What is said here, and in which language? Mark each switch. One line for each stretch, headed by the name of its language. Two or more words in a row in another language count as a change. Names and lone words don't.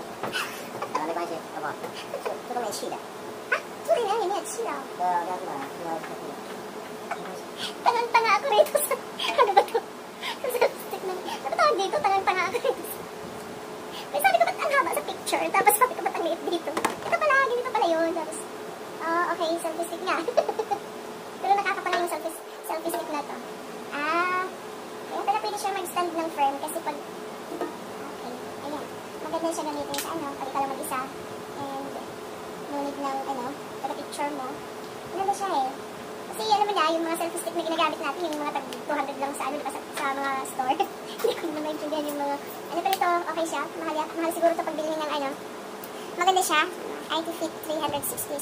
Chinese: 没关系，好不好？这都没气的。啊，这里面也没有气哦。对啊，这样子嘛，
Filipino: Tangang-tanga ako rito sa... Ano ba to? Sa self-stick na... Ano tawag dito? Tangang-tanga ako rito. May sabi ko ba't ang haba sa picture? Tapos sabi ko ba't ang liit dito? Ito pala, ganito pala yun. Tapos, oh, okay, selfie-stick nga. Pero nakakapala yung selfie-stick na to. Kaya pala pwede siya mag-stand ng frame kasi pag... Okay, ayan. Maganda siya gamitin sa ano, pag ikaw lang mag-isa. And,
English: no need
Filipino: ng, picture mo. Maganda siya eh. Kasi alam mo na, yung mga
English: selfie stick
Filipino: na ginagamit natin, yung mga tag 200 lang sa, sa mga store. Hindi ko naman maintindihan yung mga... Ano pa ito, okay siya. Mahal siguro ito pagbili ng Maganda siya. IT-Fit 360.